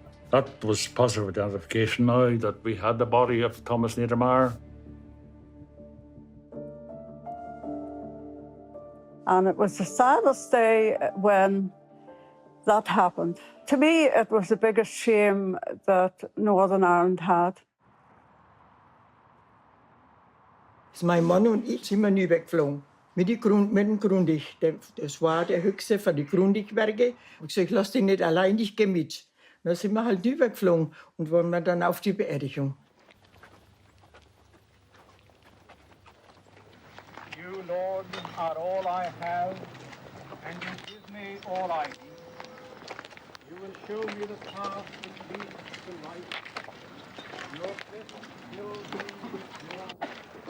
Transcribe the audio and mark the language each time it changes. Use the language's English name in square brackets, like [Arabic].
[English] That was positive identification now that we had the body of Thomas Niedermayer. And it was the saddest day when that happened. To me, it was the biggest shame that Northern Ireland had. [German] Mein Mann und ich sind wir nie weggeflogen. Mit dem Grundig. Das war der höchste von den Grundig-Werke. Ich gesagt, lass dich nicht allein, ich gehe mit. Dann sind wir halt nie weggeflogen und waren wir dann auf die Beerdigung. [English] You, Lord, are all I have, and you give me all I need. You will show me the path that leads to life. Your presence fills me with joy.